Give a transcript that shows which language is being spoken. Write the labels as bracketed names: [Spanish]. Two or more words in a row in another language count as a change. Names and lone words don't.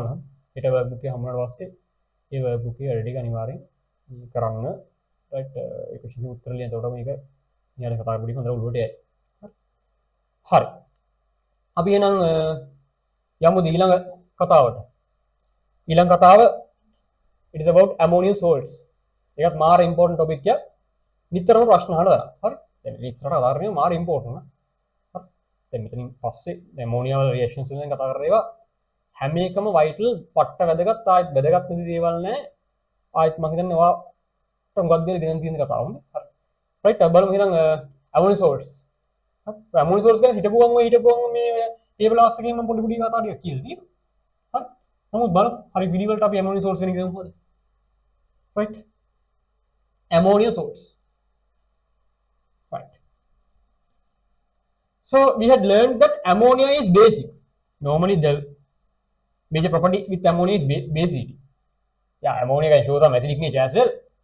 [Sinhala] හෙට [English] work book [Sinhala] එක හම්බුනාට පස්සේ ඒ [English] work book [Sinhala] එකේ වැඩ ටික අනිවාර්යෙන් කරන්න. රයිට් ඒක කිසි උත්තර ලියන්න. එතකොට මේක ඊළඟ කතා කරපු ටික හොඳට ඔළුවට යයි. හරි. අපි එහෙනම් යමු ඊළඟ කතාවට. ඊළඟ කතාව [English] it is about ammonium salts. [Sinhala] ඒකත් මාර [English] important topic [Sinhala] එකක්. නිතරම ප්‍රශ්න අහන දා. හරි. දැන් ඉස්සරහට කතා කරන්නේ මාර ඉම්පෝටන්ට් නේ. හරි. දැන් මෙතනින් පස්සේ ඇමෝනියා වල රියැක්ෂන්ස් වලින් කතා කරලා ඒවා හැම එකම වයිටල් පට්ට වැදගත් ආයෙත් වැදගත් නැති දේවල් නැහැ. ආයෙත් මම හිතන්නේ ඔයාට මොකක්ද කියලා දෙන්න තියෙන කතාව. හරි. රයිට් බලමු එහෙනම් [English] ammonium salts. [Sinhala] හරි. [English] ammonium salts [Sinhala] ගැන හිතපුවම මේ ටේබල් ආස් එකෙන් මම පොඩි කතා ටිකක් කියලා තියෙනවා. හරි. නමුත් බලමු හරි පිළිවෙලට අපි [English] ammonium salts [Sinhala] ගැන කියමු හොඳ. [English] Right. Ammonium salts. Right. So we had learned that ammonia is basic. Normally the major property with ammonia is basicity. Yeah, ammonia can show some acidic nature as well.